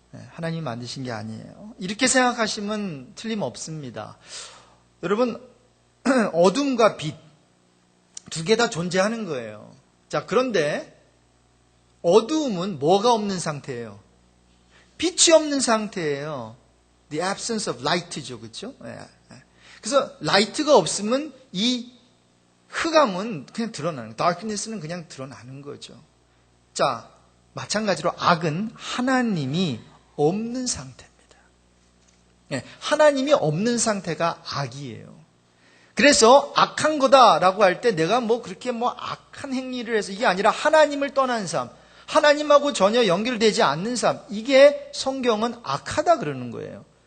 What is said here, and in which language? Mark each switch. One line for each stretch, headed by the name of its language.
Korean: 하나님이 만드신 게 아니에요. 이렇게 생각하시면 틀림없습니다. 여러분, 어둠과 빛 두 개 다 존재하는 거예요. 자, 그런데 어두움은 뭐가 없는 상태예요? 빛이 없는 상태예요.
English: The absence of light죠, 그렇죠?
Korean: 그래서 light가 없으면 이 흑암은 그냥 드러나는, darkness는 그냥 드러나는 거죠. 자, 마찬가지로 악은 하나님이 없는 상태입니다. 하나님이 없는 상태가 악이에요. 그래서 악한 거다라고 할 때 내가 그렇게 악한 행위를 해서 이게 아니라 하나님을 떠난 삶, 하나님하고 전혀 연결되지 않는 삶, 이게 성경은 악하다 그러는 거예요.